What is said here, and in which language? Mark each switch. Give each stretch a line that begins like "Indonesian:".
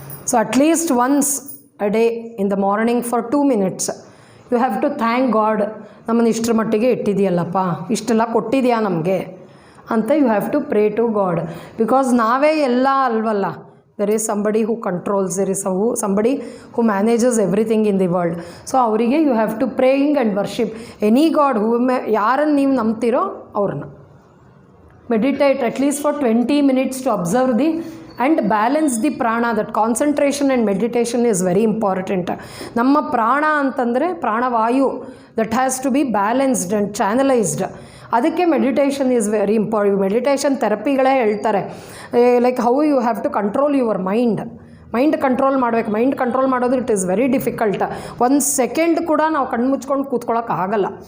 English: so at least once a day in the morning for 2 minutes you have to thank God,
Kannada: ನಮ್ಮನ್ನು ಇಷ್ಟರ ಮಟ್ಟಿಗೆ ಇಟ್ಟಿದೆಯಲ್ಲಪ್ಪ, ಇಷ್ಟೆಲ್ಲ ಕೊಟ್ಟಿದೆಯಾ ನಮಗೆ ಅಂತ
English: You have to pray to God. Because
Kannada: ನಾವೇ ಎಲ್ಲ ಅಲ್ವಲ್ಲ,
English: There is somebody who controls, there is somebody who manages everything in the world. So
Kannada: ಅವರಿಗೆ
English: you have to praying and worship any God who
Kannada: ಯಾರನ್ನು ನೀವು ನಂಬ್ತೀರೋ ಅವ್ರನ್ನ.
English: Meditate at least for 20 minutes to observe the and balance the prana. That concentration and meditation is very important.
Kannada: ನಮ್ಮ ಪ್ರಾಣ ಅಂತಂದರೆ Pranavayu,
English: That has to be balanced and channelised.
Kannada: ಅದಕ್ಕೆ
English: Meditation is very important. Meditation
Kannada: ಥೆರಪಿಗಳೇ ಹೇಳ್ತಾರೆ,
English: like how you have to control your mind control
Kannada: ಮಾಡಬೇಕು. Mind control ಮಾಡೋದು
English: It is very difficult.
Kannada: 1 second ಕೂಡ ನಾವು ಕಣ್ಣು ಮುಚ್ಕೊಂಡು ಕೂತ್ಕೊಳ್ಳೋಕ್ಕಾಗಲ್ಲ.